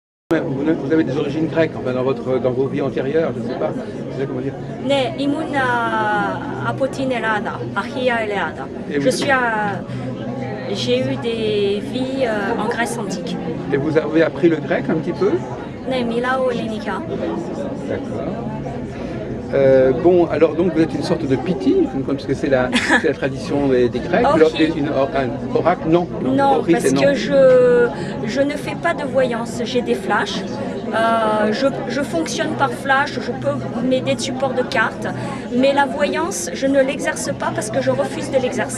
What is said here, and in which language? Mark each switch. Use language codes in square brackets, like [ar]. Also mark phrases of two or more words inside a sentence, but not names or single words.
[fr] Vous avez des origines grecques, enfin dans vos vies antérieures, je ne sais pas. Comment dire. [el] Ναι, ήμουν από την Ελλάδα, αρχαία Ελλάδα. [fr] J'ai eu des vies en Grèce antique. Et vous avez appris le grec un petit peu? [el] Ναι, μιλάω ελληνικά. [fr] D'accord. Bon, alors donc vous êtes une sorte de piti, puisque c'est la tradition des Grecs. Un oracle, non. Non, parce que je ne fais pas de voyance, j'ai des flashs. Je fonctionne par flash, je peux m'aider de support de cartes, mais la voyance, je ne l'exerce pas parce que je refuse de l'exercer.